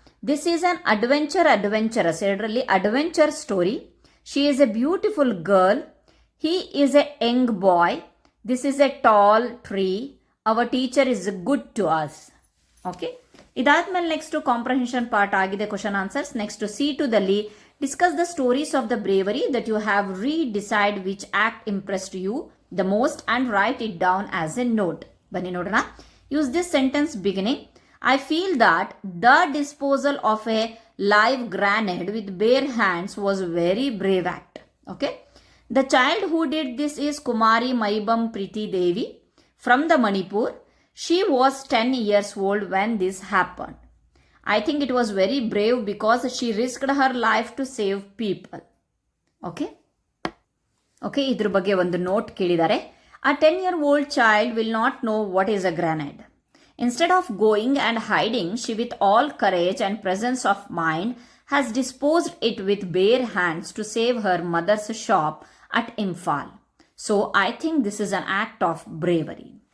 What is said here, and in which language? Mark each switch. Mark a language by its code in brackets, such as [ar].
[en] this is an adventurous [kn] ಎರಡರಲ್ಲಿ [en] Adventure story. She is a beautiful girl. He is a young boy. This is a tall tree. Our teacher is good to us. [kn] Okay, ಇದಾದ್ಮೇಲೆ next comprehension part ಆಗಿದೆ question answers. Next C2 ದಲ್ಲಿ [en] discuss the stories of the bravery that you have read, decide which act impressed you the most and write it down as a note. [kn] ಬನ್ನಿ ನೋಡೋಣ. [en] Use this sentence beginning. I feel that the disposal of a live grenade with bare hands was very brave act. Okay. The child who did this is Kumari Maybam Priti Devi from the Manipur. She was 10 years old when this happened. I think it was very brave because she risked her life to save people. Okay. [kn] Okay, ಇದ್ರ ಬಗ್ಗೆ ಒಂದು note ಕೇಳಿದ್ದಾರೆ. [en] A 10-year-old child will not know what is a grenade. Instead of going and hiding, she with all courage and presence of mind has disposed it with bare hands to save her mother's shop at Imphal. So I think this is an act of bravery.